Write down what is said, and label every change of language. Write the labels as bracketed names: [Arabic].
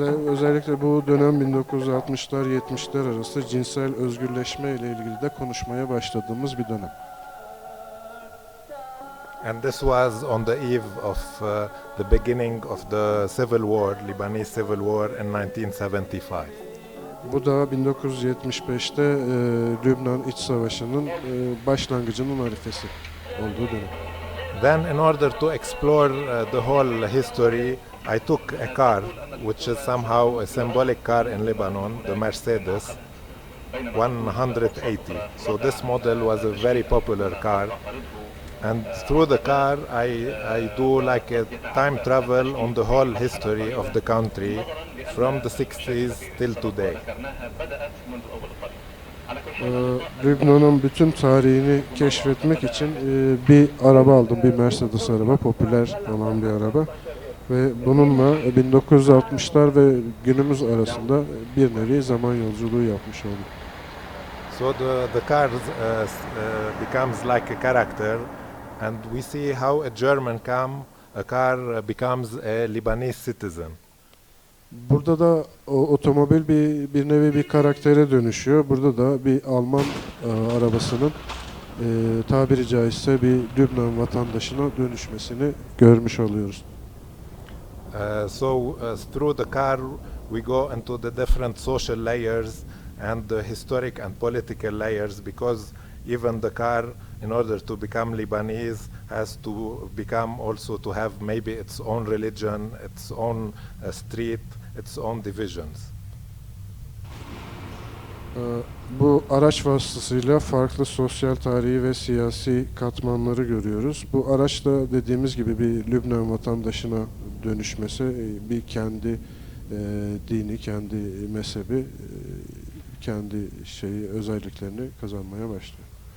[Turkish] Özellikle bu dönem 1960'lar 70'ler arası cinsel özgürleşme ile ilgili de konuşmaya başladığımız bir dönem. [English] And this was on the eve of the beginning of the civil war, Lebanese civil war in 1975. [Turkish] Bu da 1975'te Lübnan İç Savaşı'nın başlangıcının arifesi olduğu dönem. [English] Then, in order to explore the whole history, I took a car, which is somehow a symbolic car in Lebanon, the Mercedes 180. So this model was a very popular car. And through the car, I do like a time travel on the whole history of the country from the 60s till today. [Turkish] Lübnan'ın bütün tarihini keşfetmek için bir araba aldım, bir Mercedes araba, popüler olan bir araba. Ve bununla 1960'lar ve günümüz arasında bir nevi zaman yolculuğu yapmış oldum. [English] So the car becomes like a character, and we see how a German car becomes a Lebanese citizen. [Turkish] Burada da otomobil bir nevi bir karaktere dönüşüyor. Burada da bir Alman arabasının tabiri caizse bir Lübnan vatandaşına dönüşmesini görmüş oluyoruz. [English] Through the car we go into the different social layers and the historic and political layers, because even the car, in order to become Lebanese, has to become also to have maybe its own religion, its own street, its own divisions. [Turkish] Bu araç vasıtasıyla farklı sosyal, tarihi ve siyasi katmanları görüyoruz. Bu araç da dediğimiz gibi bir Lübnan vatandaşına dönüşmesi, bir kendi dini, kendi mezhebi, kendi özelliklerini kazanmaya başlıyor.